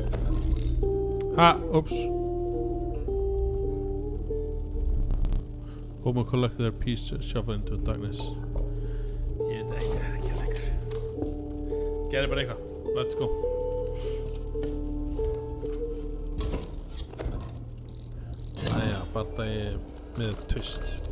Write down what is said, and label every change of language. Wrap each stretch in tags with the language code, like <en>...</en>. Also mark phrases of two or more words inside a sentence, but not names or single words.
<en>Oops. Open collect their piece to shuffle into darkness.</en> <is>Ég veit ekki, það er ekki lengur. Gerði bara eitthvað.</is> <en>Let's go.</en> <is>Æja, bardagi með twist.</is>